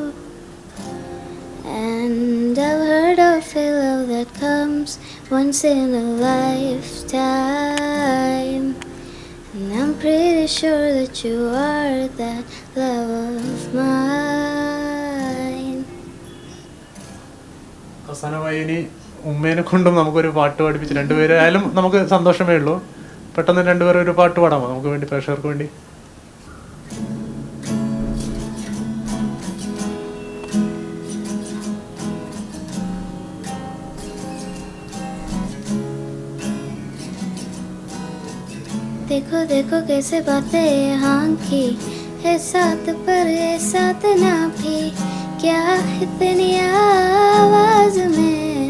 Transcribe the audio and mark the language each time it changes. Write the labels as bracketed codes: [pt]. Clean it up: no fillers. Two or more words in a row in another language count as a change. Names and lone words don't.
[en] And I've heard of a love that comes once in a lifetime, and I'm pretty sure that you are that love of mine. [ml] അവസാനമായി ഇനി ഉമ്മേനെ കൊണ്ടും നമുക്കൊരു പാട്ട് പഠിപ്പിച്ച് രണ്ടുപേരായാലും നമുക്ക് സന്തോഷമേ ഉള്ളൂ. പെട്ടെന്ന് രണ്ടുപേരും ഒരു പാട്ട് പാടാമോ നമുക്ക് വേണ്ടി, പ്രേക്ഷകർക്ക് വേണ്ടി? [hi] देखो देखो कैसे बातें यहाँ की है, साथ पर है साथ ना भी, क्या इतनी आवाज में.